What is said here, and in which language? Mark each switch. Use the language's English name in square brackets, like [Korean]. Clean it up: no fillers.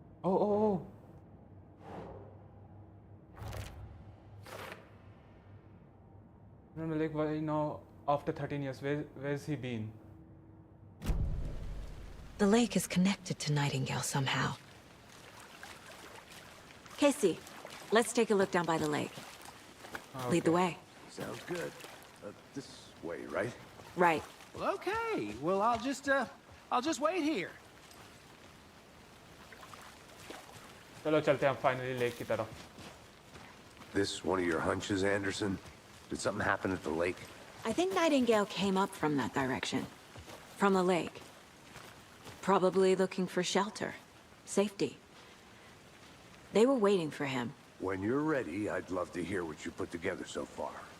[English] Oh oh oh lake. Why now after 13 years? Where's he been? The lake is connected to Nightingale somehow. Casey, let's take a look down by the lake. Lead the way. Sounds good. This way, right? Right. Well, okay. Well, I'll just wait here. [Hindi] चलो चलते हैं finally lake की तरफ. [English] This one of your hunches, Anderson? Did something happen at the lake? I think Nightingale came up from that direction. From the lake. Probably looking for shelter. Safety. They were waiting for him. When you're ready, I'd love to hear what you put together so far.